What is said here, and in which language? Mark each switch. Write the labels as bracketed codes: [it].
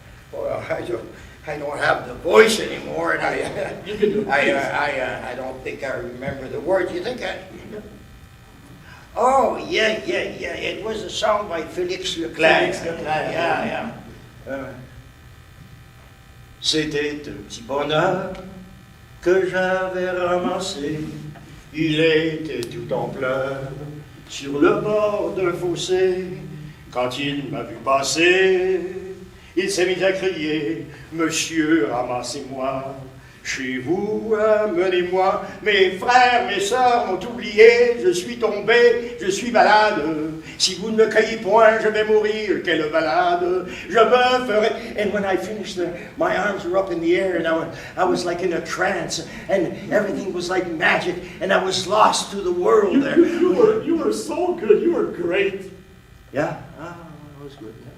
[en] Well, I don't have the voice anymore, and You can do it. I don't think I remember the words. You think I? Oh, yeah. It was a song by Félix Leclerc. Félix Leclerc, Yeah. [fr] C'était un petit bonheur que j'avais ramassé. Il était tout en pleurs sur le bord d'un fossé. Quand il m'a vu passer, il s'est mis à crier, Monsieur, ramassez-moi, chez vous, amenez-moi. Mes frères, mes sœurs m'ont oublié, je suis tombé, je suis malade. Si vous ne me cueillez point, je vais mourir, quelle balade. Je me ferai. [en] And when I finished, my arms were up in the air, and I was like in a trance, and everything was like magic, and I was lost to the world there. You were so good. You were great. Yeah, that was good.